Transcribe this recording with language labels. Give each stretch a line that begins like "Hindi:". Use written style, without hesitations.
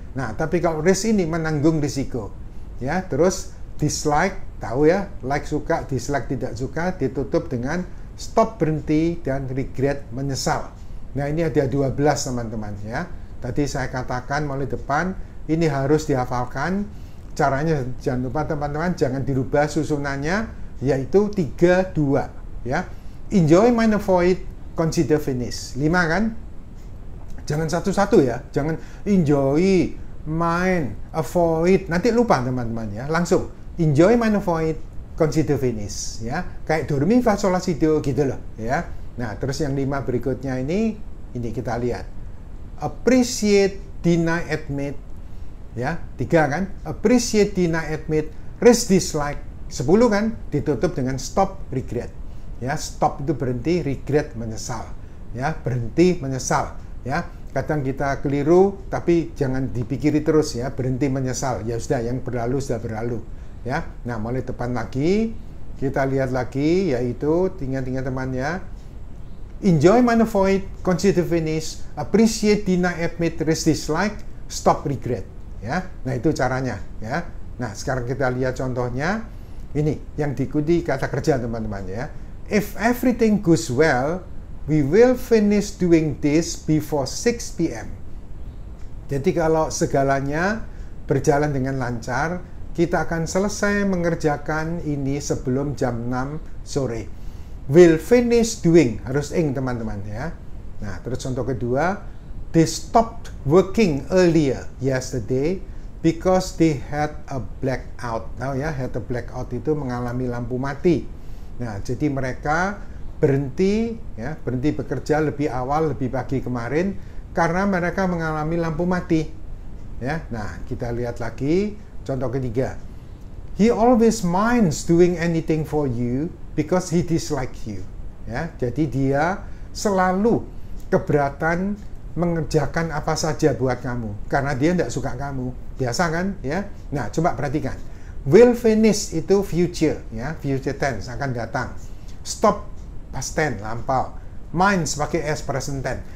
Indonesian: Nah tapi kalau risk ini menanggung risiko ya. Terus dislike tahu ya, like suka, dislike tidak suka, ditutup dengan stop berhenti dan regret menyesal. Nah ini ada 12 teman-teman ya. Tadi saya katakan mulai depan ini harus dihafalkan. Caranya jangan lupa teman-teman, jangan dirubah susunannya, yaitu 3, 2 ya.
English: Enjoy, mind, avoid, consider, finish.
Indonesian: 5 kan? Jangan satu-satu ya. Jangan
English: enjoy, mind, avoid.
Indonesian: Nanti lupa teman-teman ya. Langsung
English: enjoy, mind, avoid, consider, finish
Indonesian: ya. Kayak do, re, mi, fa, sol, la, si, do gitu loh ya. Nah, terus yang 5 berikutnya ini kita lihat.
English: Appreciate, deny, admit. Ya, 3 kan? Appreciate, deny, admit, risk, dislike. 10 kan?
Indonesian: Ditutup dengan stop, regret. Ya, stop itu berhenti, regret menyesal. Ya, berhenti menyesal. Ya, kadang kita keliru, tapi jangan dipikiri terus ya. Berhenti menyesal. Ya sudah, yang berlalu sudah berlalu. Ya, nah mulai depan lagi kita lihat lagi, yaitu tinggal teman ya.
English: Enjoy, mind, avoid, consider, finish, appreciate, deny, admit, risk, dislike, stop, regret.
Indonesian: Ya, nah itu caranya. Ya, nah sekarang kita lihat contohnya. Ini yang diikuti kata kerja teman-teman ya.
English: If everything goes well, we will finish doing this before 6 p.m.
Indonesian: Jadi kalau segalanya berjalan dengan lancar, kita akan selesai mengerjakan ini sebelum jam 6 sore.
English: Will finish doing,
Indonesian: harus ing teman-teman ya. Nah, terus contoh kedua,
English: they stopped working earlier yesterday because they had a blackout.
Indonesian: Tahu ya,
English: had a blackout
Indonesian: itu mengalami lampu mati. Nah, jadi mereka berhenti bekerja lebih awal, lebih pagi kemarin karena mereka mengalami lampu mati. Ya, nah kita lihat lagi contoh ketiga.
English: He always minds doing anything for you because he dislikes you.
Indonesian: Ya, jadi dia selalu keberatan mengerjakan apa saja buat kamu karena dia tidak suka kamu. Biasa kan, ya? Nah, coba perhatikan. Will finish itu future, ya, future tense, akan datang. Stop past tense, lampau. Minds pakai S, present tense.